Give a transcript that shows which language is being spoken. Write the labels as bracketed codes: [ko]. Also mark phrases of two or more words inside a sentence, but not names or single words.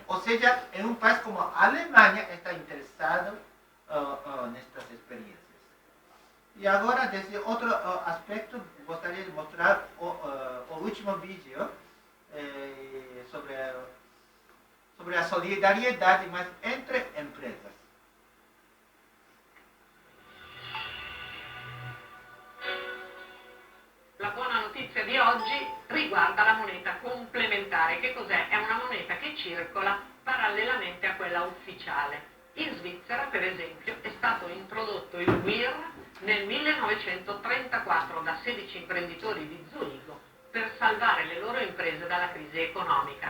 [pt] Ou seja, é um país como a Alemanha está interessado nestas experiências. E agora, desse outro aspecto, gostaria de mostrar o último vídeo sobre a solidariedade, mas entre empresas. [it] La buona notizia di oggi riguarda la moneta complementare. Che cos'è? È una moneta che circola parallelamente a quella ufficiale. In Svizzera, per esempio, è stato introdotto il WIR nel 1934 da 16 imprenditori di Zurigo per salvare le loro imprese dalla crisi economica.